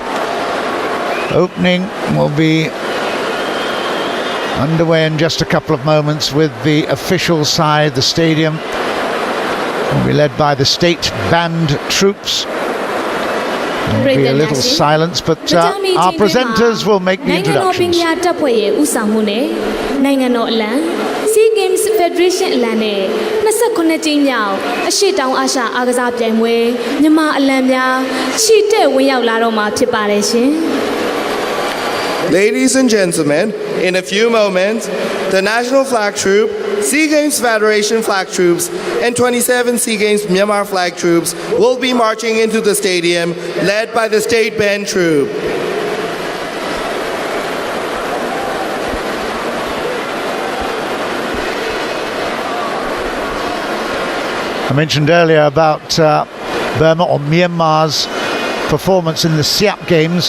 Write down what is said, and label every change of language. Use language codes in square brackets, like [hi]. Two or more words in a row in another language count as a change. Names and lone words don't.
[en] Opening will be underway in just a couple of moments with the official side. The stadium will be led by the state band troops. There will be a little silence, but our presenters will make the introductions. [my] Sea Games Federation အလံနဲ့29ကြိမ်မြောက်အရှေ့တောင်အာရှအားကစားပြိုင်ပွဲမြန်မာအလံများချီတက်ဝင်ရောက်လာတော့မှာဖြစ်ပါတယ်ရှင် [en] Ladies and gentlemen, in a few moments, the National Flag Troop, Sea Games Federation Flag Troops, and 27 Sea Games Myanmar Flag Troops will be marching into the stadium, led by the State Band Troop. I mentioned earlier about Burma or Myanmar's performance in the Siap Games.